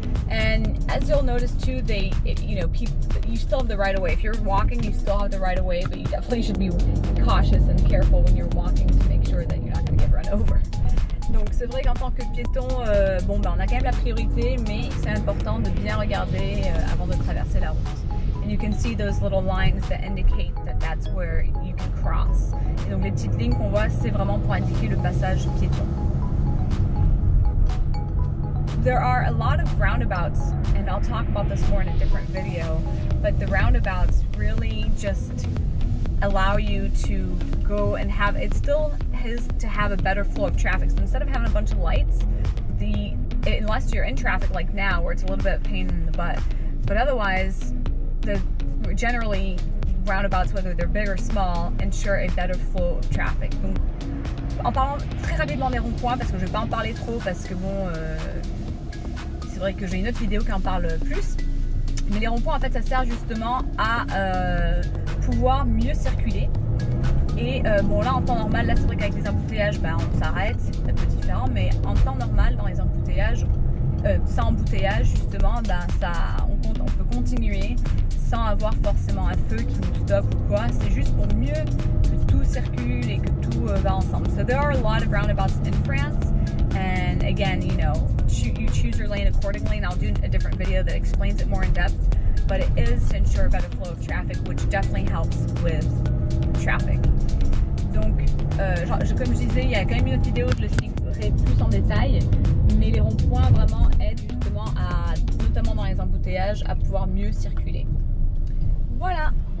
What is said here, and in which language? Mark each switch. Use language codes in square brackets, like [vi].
[en] And as you'll notice too, you still have the right of way. If you're walking, you still have the right of way, but you definitely should be cautious and careful when you're walking to make sure that you're not going to get run over. [fr] Donc c'est vrai qu'en tant que piéton, on a quand même la priorité, mais c'est important de bien regarder avant de traverser la route. [en] And you can see those little lines that indicate that that's where you can cross. [fr] Et donc les petites lignes qu'on voit, c'est vraiment pour indiquer le passage piéton. [en] There are a lot of roundabouts, and I'll talk about this more in a different video, but the roundabouts really just allow you to go and have, it still is to have a better flow of traffic. So instead of having a bunch of lights, unless you're in traffic like now where it's a little bit of a pain in the butt, but otherwise, generally roundabouts, whether they're big or small, ensure a better flow of traffic. [fr] Donc, en parlant très rapidement des ronds-points, parce que je vais pas en parler trop, parce que bon, c'est vrai que j'ai une autre vidéo qui en parle plus. Mais les ronds-points, en fait, ça sert justement à pouvoir mieux circuler. Et bon, là, en temps normal, là, c'est vrai qu'avec les embouteillages, on s'arrête, c'est un peu différent. Mais en temps normal, dans les embouteillages, sans embouteillage, justement, on peut continuer sans avoir forcément un feu qui nous stoppe ou quoi. C'est juste pour mieux que tout circule et que tout va ensemble. [en] So there are a lot of roundabouts in France. And again, you choose your lane accordingly, and I'll do a different video that explains it more in depth, but it is to ensure a better flow of traffic, which definitely helps with traffic. [fr] Donc, comme je disais, il y a quand même une autre vidéo, je l'expliquerai plus en détail, mais les ronds-points vraiment aident justement notamment dans les embouteillages, à pouvoir mieux circuler. Voilà.